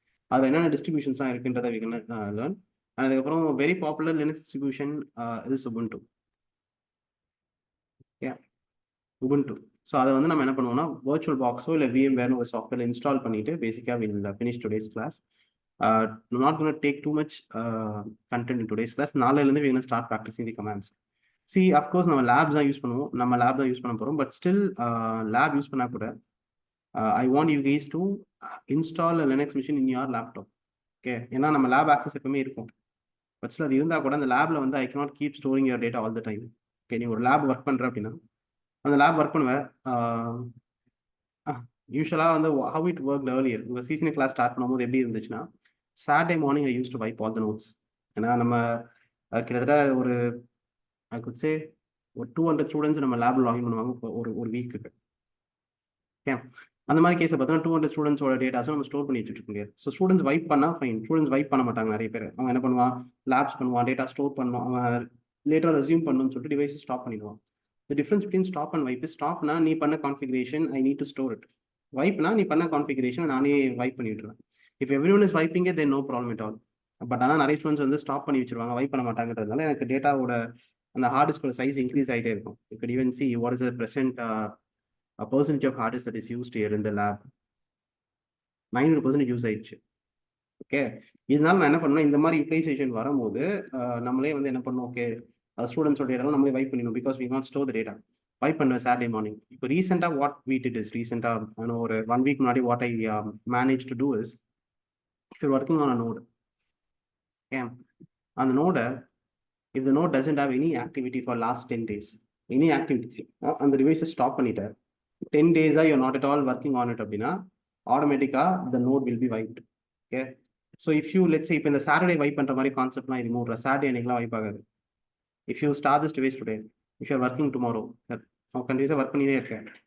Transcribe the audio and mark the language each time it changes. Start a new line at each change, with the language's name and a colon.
Tamil: அதில் என்னென்ன டிஸ்ட்ரிபியூஷன்ஸ்லாம் இருக்குன்றதை
English: We can learn.
Tamil: அதுக்கப்புறம்
English: Very popular Linux distribution is Ubuntu.
Tamil: Ubuntu. So அதை வந்து நம்ம என்ன பண்ணுவோம்னா வர்ச்சுவல் பாக்ஸோ இல்லை VMwareனு ஒரு சாஃப்ட்வேர் இன்ஸ்டால் பண்ணிட்டு பேசிக்காக
English: Will finish today's class. Not going to take too much content in today's class.
Tamil: நாளையிலேருந்து
English: we're going to start practicing the commands. See, of course
Tamil: நம்ம labs தான் யூஸ் பண்ணுவோம், நம்ம lab தான் யூஸ் பண்ண போகிறோம்.
English: but still lab
Tamil: யூஸ் பண்ணா கூட
English: I want you guys to install a Linux machine in your laptop.
Tamil: Okay, ஏன்னா நம்ம லேப் ஆக்சஸ் எப்பவுமே இருக்கும். பட் ஸ்டில் அது இருந்தால் கூட அந்த லேப்ல வந்து
English: I cannot keep storing your data all the time.
Tamil: Okay, நீ ஒரு லேப் ஒர்க் பண்ணுற அப்படின்னா அந்த லேப் ஒர்க் பண்ணுவேன்.
English: யூஸ்வலாக வந்து how it worked earlier,
Tamil: உங்கள் சீசனல் கிளாஸ் ஸ்டார்ட் பண்ணும்போது எப்படி இருந்துச்சுன்னா,
English: Saturday morning I used to wipe all the notes.
Tamil: ஏன்னா நம்ம கிட்டத்தட்ட ஒரு
English: I could say
Tamil: ஒரு 200 ஸ்டூடெண்ட்ஸ் நம்ம லேப்ல லாகின் பண்ணுவாங்க ஒரு வீக்குக்கு. ஓகே, அந்த மாதிரி கேஸை பார்த்தோன்னா 200 ஸ்டூடெண்ட்ஸோட டேட்டாஸும் நம்ம ஸ்டோர் பண்ணி வச்சுட்டு இருக்க முடியாது. ஸோ ஸ்டூடெண்ட்ஸ் வைப் பண்ணால் ஃபைன், ஸ்டூடெண்ட்ஸ் வைப் பண்ண மாட்டாங்க நிறைய பேர். அவன் என்ன பண்ணுவான், லேப்ஸ் பண்ணுவான், டேட்டா ஸ்டோர் பண்ணுவான், அவன் லேட்டராக ரெஸ்யூம் பண்ணணும்னு சொல்லிட்டு டிவைஸை ஸ்டாப் பண்ணிடுவான்.
English: the difference between stop and wipe,
Tamil: ஸ்டாப்னா நீ பண்ண configuration
English: I need to store it,
Tamil: வைப்னா நீ பண்ண கான்ஃபிகரேஷன் நானே வைப் பண்ணிவிடுவேன்.
English: If everyone is wiping it then no problem at all.
Tamil: But ஆனால் நிறைய ஸ்டூடெண்ட்ஸ் வந்து ஸ்டாப் பண்ணி வச்சிருவாங்க, வைப் பண்ண மாட்டாங்கன்றதுனால எனக்கு டேட்டாவோட அந்த ஹார்ட் டிஸ்கோட சைஸ் இன்க்ரீஸ் ஆகிட்டே இருக்கும்.
English: You could even see what is the present percentage of hard disk that is used here in the lab.
Tamil: 900% use ஆயிடுச்சு. ஓகே, இதனால நான் என்ன பண்ணேன், இந்த மாதிரி யூட்டிலைசேஷன் வரும்போது நம்மளே வந்து என்ன பண்ணோம், ஓகே ஸ்டூடெண்ட்ஸோட டேட்டாலாம் நம்மளே வைப் பண்ணிடணும்,
English: Because we not store the data.
Tamil: Vibe பண்ணுவேன் சாட்டர்டே மார்னிங்.
English: இப்போ ரீசெண்டாக what we did is ரீசெண்டாக ஒரு 1 week முன்னாடி what I managed to do is, if you're working on a node, okay, அந்த நோட if the node doesn't have any activity for last 10 days, any activity,
Tamil: அந்த டிவைஸை stop பண்ணிட்டு
English: 10 days you're not at all working on it அப்படின்னா ஆட்டோமேட்டிக்காக the node will be wiped.
Tamil: Okay,
English: so if you let's say
Tamil: இப்போ இந்த Saturday vibe பண்ணுற மாதிரி கான்செப்ட்லாம் remove, Saturday அன்னைக்குலாம் vibe ஆகாது.
English: if you start this device today, if you're working tomorrow,
Tamil: கண்டிப்பாக work பண்ணிட்டே இருக்கேன்.